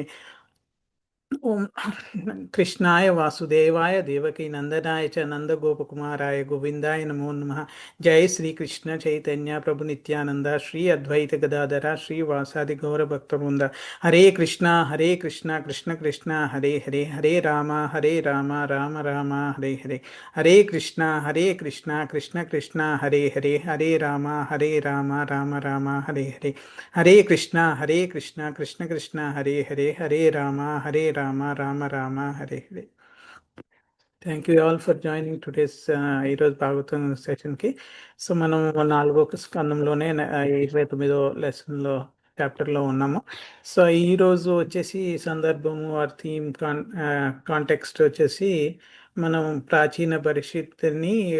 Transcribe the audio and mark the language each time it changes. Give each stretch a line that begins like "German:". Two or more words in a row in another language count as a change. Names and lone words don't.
Sanskrit: ఓం కృష్ణాయ వాసుదేవాయ దేవకీ నందనాయ చ నందగోపకుమారాయ గోవిందాయ నమో నమః. జయ శ్రీకృష్ణ చైతన్య ప్రభు నిత్యానంద శ్రీ అద్వైత గదాధర శ్రీ వాసాది గౌర భక్తవృంద. హరే కృష్ణ కృష్ణ కృష్ణ హరే హరే, హరే రామ రామ రామ హరే హరే. హరే కృష్ణ కృష్ణ కృష్ణ హరే హరే, హరే రామ రామ రామ హరే హరే. హరే కృష్ణ కృష్ణ కృష్ణ హరే హరే, హరే రామ రామ రామ హరే హరే.
English: thank you all for joining today's
Telugu: ఈరోజు భాగవతం సెషన్కి. సో మనం 4వ స్కందంలోనే 29వ లెసన్లో చాప్టర్లో ఉన్నాము. సో ఈరోజు వచ్చేసి సందర్భము
English: or theme context
Telugu: వచ్చేసి మనం ప్రాచీన పరిషత్తుని